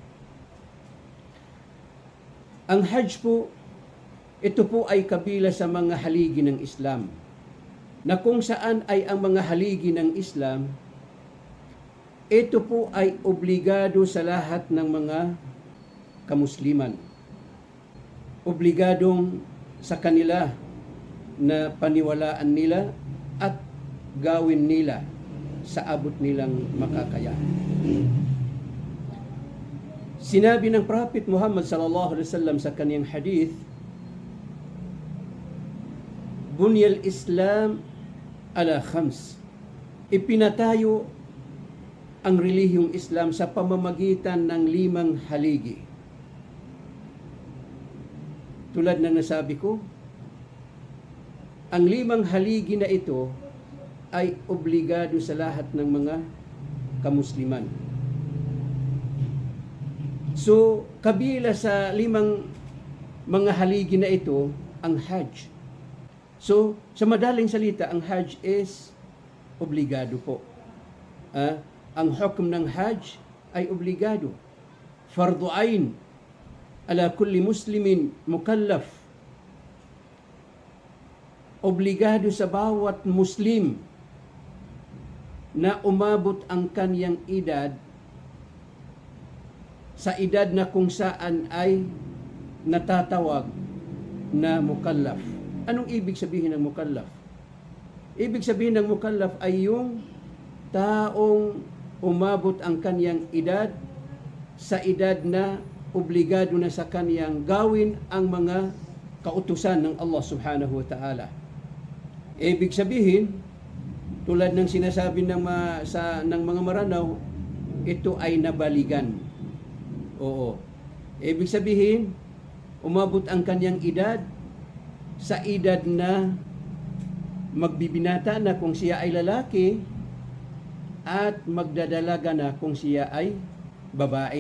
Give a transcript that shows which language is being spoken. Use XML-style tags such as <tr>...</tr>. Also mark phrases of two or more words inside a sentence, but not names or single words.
<tl>Ang Hajj po, ito po ay kabila sa mga haligi ng Islam, na kung saan ay ang mga haligi ng Islam, ito po ay obligado sa lahat ng mga kamusliman. Obligadong sa kanila na paniwalaan nila at gawin nila sa abot nilang makakaya. Sinabi ng Prophet Muhammad</tl> <ar>صلى الله عليه وسلم</ar> <tl>sa kaniyang hadith,</tl> <ar>بني الإسلام على خمس.</ar> <tl>Ipinatayo ang relihiyong Islam sa pamamagitan ng 5 haligi. Tulad ng nasabi ko, ang 5 haligi na ito ay obligado sa lahat ng mga kamusliman. So, kabila sa 5 mga haligi na ito, ang Hajj. So, sa madaling salita, ang Hajj is obligado po. Ang hukom ng Hajj ay obligado.</tl> <ar>فرض عين على كل مسلم مكلف.</ar> <tl>Obligado sa bawat Muslim na umabot ang kaniyang edad sa edad na kung saan ay natatawag na mukallaf. Anong ibig sabihin ng mukallaf? Ibig sabihin ng mukallaf ay yung taong umabot ang kaniyang edad sa edad na obligado na sa kaniyang gawin ang mga kautusan ng</tl> <ar>الله سبحانه وتعالى.</ar> <tl>Ibig sabihin, tulad ng sinasabi ng mga maranaw, ito ay nabaligan. Oo. Ibig sabihin, umabot ang kaniyang edad sa edad na magbibinata na kung siya ay lalaki at magdadalaga na kung siya ay babae.</tl>